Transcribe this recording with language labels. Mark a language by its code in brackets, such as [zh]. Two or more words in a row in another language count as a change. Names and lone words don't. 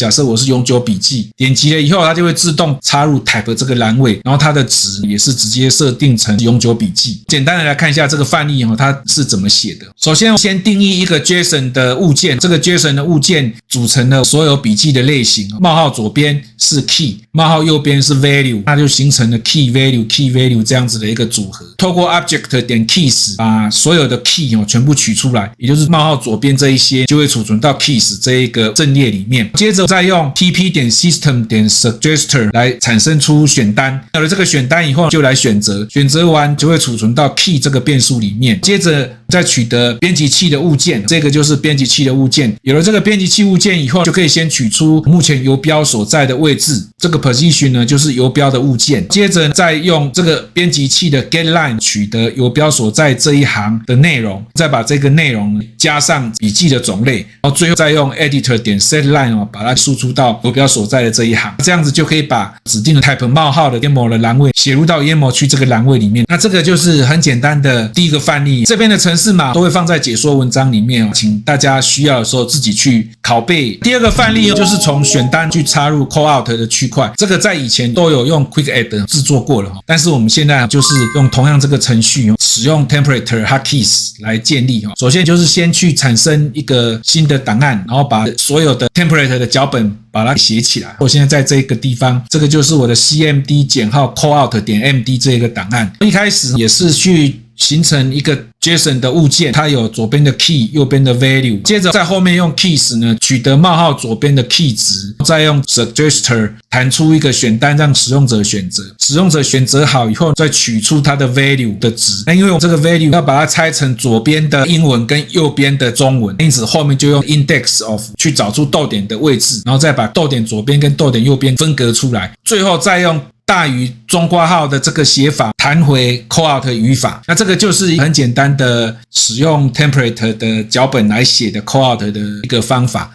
[zh] 假設我是永久筆記，點擊了以後，它就會自動插入 type 這個欄位，然後它的值也是直接設定成永久筆記。簡單的來看一下這個範例它是怎麼寫的。首先先定義一個 JSON 的物件，這個 JSON 的物件組成了所有筆記的類型，冒號左邊是 key， 冒號右邊是 value，它就形成了 [en] key value [zh] 這樣子的一個組合。透過 object.keys 把所有的 key 全部取出來，也就是冒號左邊這一些就會儲存到 keys 這一個陣列裡面。接着再用 tp.system.suggester 來產生出選單。有了這個選單以後，就來選擇，選擇完就會儲存到 key 這個變數裡面。接着再取得編輯器的物件，這個就是編輯器的物件。有了這個編輯器物件以後，就可以先取出目前游標所在的位置，這個 position 呢就是游標的物件。接着再用這個編輯器的 getLine 取得游標所在這一行的內容，再把這個內容加上筆記的種類，然後最後再用 editor.setLine 把它輸出到游標所在的這一行，這樣子就可以把指定的 type 冒號的 YAML 的欄位寫入到 YAML 區這個欄位裡面。那這個就是很簡單的第一個範例，這邊的程式碼都會放在解說文章裡面，請大家需要的時候自己去拷貝。第二個範例就是從選單去插入 callout 的區塊，這個在以前都有用 Quick Add 制作過了，但是我們現在就是用同樣這個程序，使用 Templator Hotkeys 來建立。首先就是先去產生一個新的檔案，然後把所有的 Templator 的腳本把它寫起來。我现在在這個地方，這個就是我的 CMD 減號 callout.md 這個檔案。一開始也是去形成一個 JSON 的物件，它有左邊的 key， 右邊的 value， 接着在後面用 keys 呢取得冒號左邊的 key 值，再用 suggester 彈出一個選單讓使用者選擇，使用者選擇好以後再取出它的 value 的值。那因為我这個 value 要把它拆成左邊的英文跟右邊的中文，因此後面就用 [en] index of [zh] 去找出逗點的位置，然後再把逗點左邊跟逗點右邊分隔出來，最後再用大於中括號的這個寫法彈回 callout 語法。那這個就是很簡單的使用 template 的腳本來寫的 callout 的一個方法。